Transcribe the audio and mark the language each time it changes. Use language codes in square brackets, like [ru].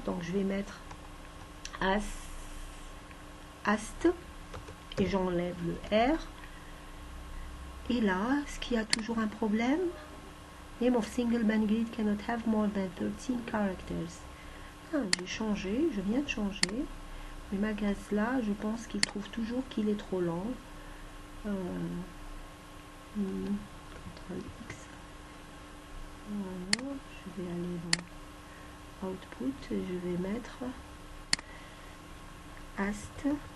[fr] Donc je vais mettre ast et j'enlève le R. Et là, est-ce qu'il y a toujours un problème? [en] Name of single band grid cannot have more than 13 characters. [fr] J'ai changé, je viens de changer. Mais malgré cela, je pense qu'il trouve toujours qu'il est trop lent. CTRL X. Voilà, je vais aller dans Output et je vais mettre AST.